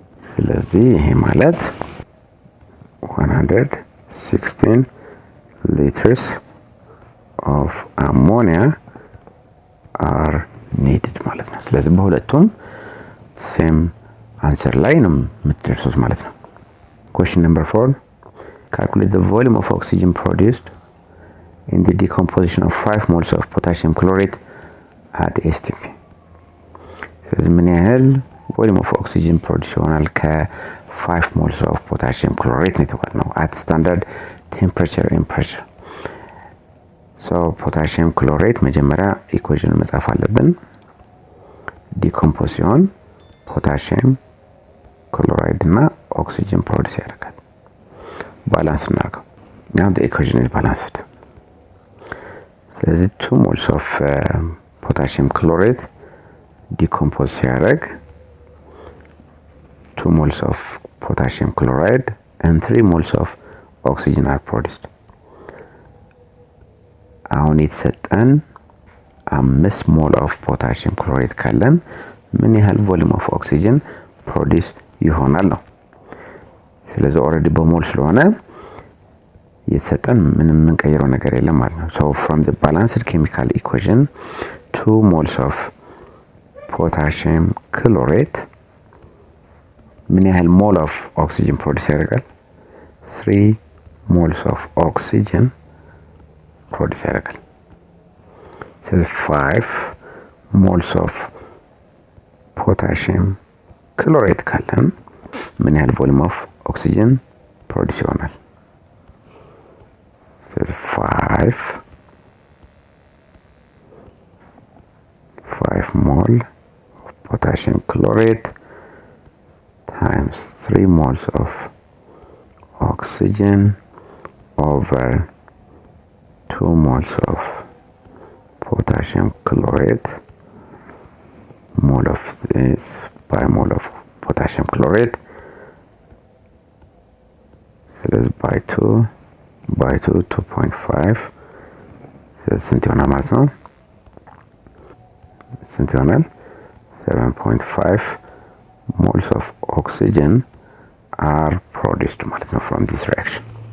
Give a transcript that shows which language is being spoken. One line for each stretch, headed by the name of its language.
Amharic: ስለዚህ ይሄ ማለት
English: 116 liters of ammonia are needed
Amharic: ማለት ነው። ስለዚህ በሁለቱም ሴም አንሰር ላይ ነው የምትደርሱት ማለት ነው።
English: Question number 4. Calculate the volume of oxygen produced in the decomposition of 5 moles of potassium chlorate at STP.
Amharic: ስለዚህ ምን ያህል
English: volume of oxygen produce
Amharic: ይሆናል ከ5
English: moles of potassium chlorate
Amharic: ነው የተባልነው
English: at standard temperature and pressure. So potassium chlorate
Amharic: መጀመሪያ ኢኩዌሽን መጻፍ አለብን። ዲኮምፖዝ ሲሆን ፖታሲየም ክሎራይድ እና ኦክሲጅን ፕሮዲዩስ ያደርጋል። ባላንስ እናድርገው።
English: Now the equation is balanced.
Amharic: ስለዚህ
English: 2 moles of potassium chlorate decompose
Amharic: ሲያደርግ
English: 2 moles of potassium chloride and 3 moles of oxygen are produced.
Amharic: አሁን የተሰጠን 5 ሞል ኦፍ ፖታሲየም ክሎራይድ ካለን ምን ያህል ቮሊዩም ኦፍ ኦክሲጅን ፕሮዲዩስ ይሆናል ነው። ስለዚህ ኦልሬዲ በሞል ስለሆነ የተሰጠን ምንም የምንቀይረው ነገር የለም ማለት ነው።
English: So from the balanced chemical equation 2 moles of potassium chlorate
Amharic: ምን ያህል ሞል ኦፍ ኦክሲጅን ፕሮዲዩስ ያደርጋል?
English: 3 moles of oxygen
Amharic: ፕሮዲዩስ ያደርጋል። ስለዚህ
English: 5 moles of potassium chlorate
Amharic: ካለን ምን ያህል ቮሊዩም ኦፍ ኦክሲጅን ፕሮዲዩስ ይሆናል? ስለዚህ
English: 5 mole of potassium chlorate times 3 moles of oxygen over 2 moles of potassium chlorate, mole of this by mole of potassium chlorate.
Amharic: ስለዚህ by 2.5 ስንት ይሆናል ማለት ነው? ስንት ይሆናል?
English: 7.5 moles of oxygen are produced
Amharic: ማለት ነው
English: from this reaction.